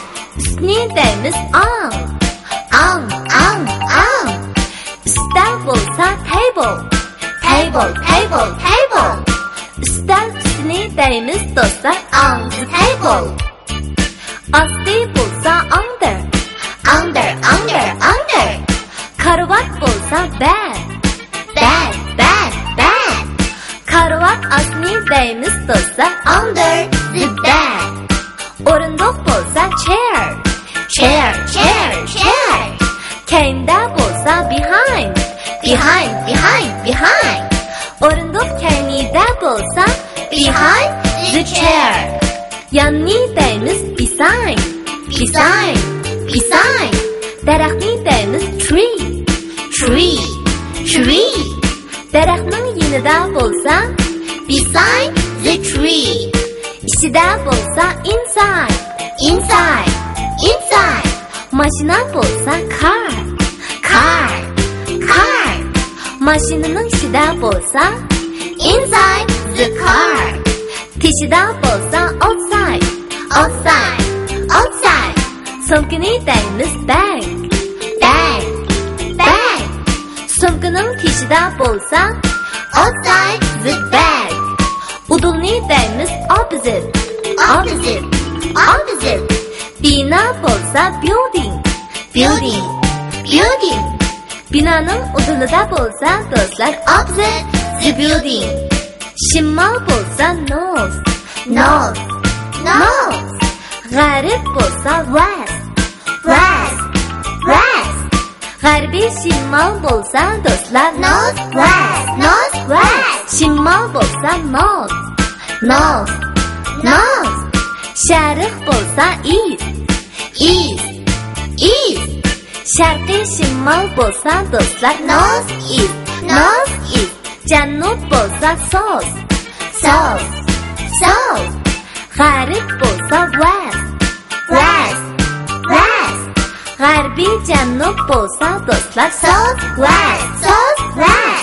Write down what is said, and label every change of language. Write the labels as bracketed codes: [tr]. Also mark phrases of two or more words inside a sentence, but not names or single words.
[uz] ustni deymiz arm. [en] Arm. Arm. Arm. [uz] Ustal bo'lsa table. [en] Table. Table. Table. [uz] Ustal ustini deymiz do'stlar [en] On the table. [uz] osti bo'lsa under. [en] Under. Under. Under. [uz] Karvat bo'lsa bed. [en] Bed. Bed. Bed. [uz] Karvat ostini deymiz do'stlar [en] Under the bed. [uz] o'rindiq bo'lsa chair. [en] Chair. Chair. Chair. [uz] Keyinda bo'lsa behind. [en] Behind. Behind. Behind. [uz] O'rindiq keyinida bo'lsa [en] Behind the chair. [uz] Yonni deymiz beside. [en] Beside. Beside. [uz] Daraxtni deymiz tree. [en] Tree. Tree. [uz] Daraxtning yonida bo'lsa [en] Beside the tree. [uz] ichida bo'lsa inside. [en] Inside. Inside. [uz] Mashina bo'lsa car. [en] Car. Car. [uz] Mashinaning ichida bo'lsa [en] Inside the car. [uz] teshida bo'lsa outside. [en] Outside. Outside. [uz] Sumkani deymiz bag. [en] Bag. Bag. [uz] Sumkaning teshida bo'lsa [en] Outside the bag. [uz] udulni deymiz opposite. [en] Opposite. Opposite. [uz] Bina bo'lsa building. [en] Building. Building. [uz] Binoning udulida bo'lsa do'stlar [en] Opposite the building. [uz] shimol bo'lsa north. [en] North. North. [uz] G'arb bo'lsa west. [en] West. West. [uz] G'arbiy shimol bo'lsa do'stlar [en] North. West. North. West. [uz] Shimol bo'lsa north. [en] North. North. [uz] Sharq bo'lsa east. [en] East. East. [uz] Sharqiy shimol bo'lsa do'stlar [en] North. East. North. East. [uz] Janub bo'lsa south. [en] South. South. [uz] G'arb bo'lsa west. [en] West. West. [uz] G'arbiy janub bo'lsa do'stlar [en] South. West. South. West.